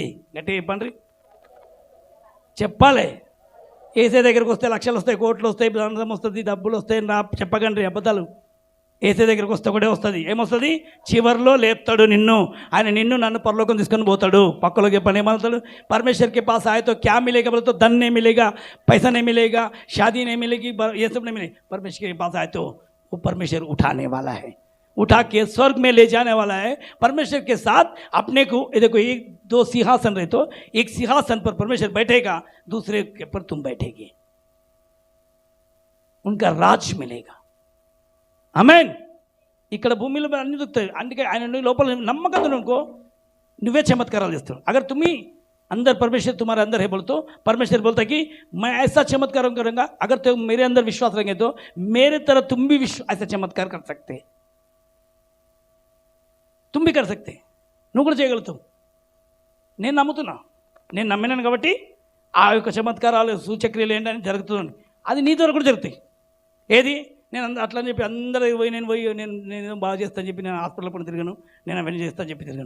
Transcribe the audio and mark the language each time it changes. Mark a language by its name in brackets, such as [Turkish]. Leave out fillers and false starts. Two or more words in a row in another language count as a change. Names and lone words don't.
[Telugu] గట్టిగా చెప్పండి, చెప్పాలి. ఏసే దగ్గరికి వస్తే లక్షలు వస్తాయి, కోట్లు వస్తాయి, ధనం వస్తుంది, డబ్బులు వస్తాయి నా చెప్పకండి అబద్ధాలు. ఏసే దగ్గరికి వస్తే ఒకటే వస్తుంది. ఏమొస్తుంది? చివరిలో లేపుతాడు నిన్ను. ఆయన నిన్ను నన్ను పరలోకం తీసుకొని పోతాడు. పక్కలో చెప్పండి, ఏమవుతాడు? [Hindi] परमेश्वर के पास आए तो क्या मिलेगा बोले तो धन नहीं मिलेगा, पैसा नहीं मिलेगा, शादी नहीं मिलेगी, ये सब नहीं मिलेगी. परमेश्वर के पास आए तो वो परमेश्वर उठाने वाला है, उठा के स्वर्ग में ले जाने वाला है. परमेश्वर के साथ अपने को, देखो एक दो सिंहासन रहे तो एक सिंहासन पर परमेश्वर बैठेगा, दूसरे के पर तुम बैठेगी. उनका राज मिलेगा. [Telugu] ఆమేన్. ఇక్కడ భూమిలో అన్ని దొరుకుతాయి. అందుకే ఆయన లోపల నమ్మకం అనుకో, నువ్వే చమత్కారాలు చేస్తావు. [Hindi] अगर तुम्ही अंदर परमेश्वर तुम्हारे अंदर है बोल तो परमेश्वर बोलता है कि मैं ऐसा चमत्कार करूंगा. अगर तुम मेरे अंदर विश्वास रखेंगे तो मेरे तरह तुम भी ऐसा चमत्कार कर सकते, तुम भी कर सकते. [Telugu] నువ్వు కూడా చేయగలుగుతావు. నేను నమ్ముతున్నా, నేను నమ్మినాను కాబట్టి ఆ యొక్క చమత్కారాలు సూచక్రియలు ఏంటని జరుగుతుంది. అది నీ ద్వారా కూడా జరుగుతాయి. ఏది? నేను అట్లా అని చెప్పి అందరూ పోయి నేను బాగా చేస్తాను చెప్పి నేను హాస్పిటల్ పని తిరిగాను, నేను అవన్నీ చేస్తాను చెప్పి తిరిగాను.